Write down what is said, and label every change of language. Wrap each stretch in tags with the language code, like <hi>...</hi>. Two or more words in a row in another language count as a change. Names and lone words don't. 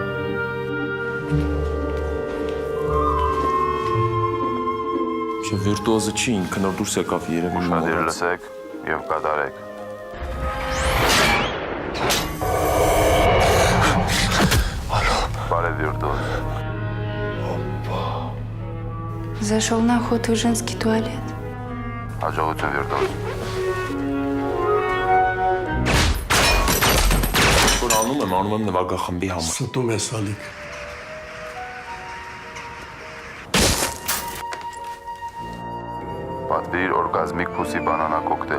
<hy>Չէ, վիրտուոզը չի, ինքը նոր դուրս եկավ երևի։ Ուշադիր լսեք եւ կատարեք։ Բարև վիրտուոզ։</hy> <ru>Зашел на охоту в женский туалет.</ru> <hy>Հաջողություն վիրտուոզ։ Որ անում եմ նվագախմբի համար։ Ստում ես ալիք։ Պատվիր օրգազմիկ փուսի բանանա կոկտեյլ։</hy>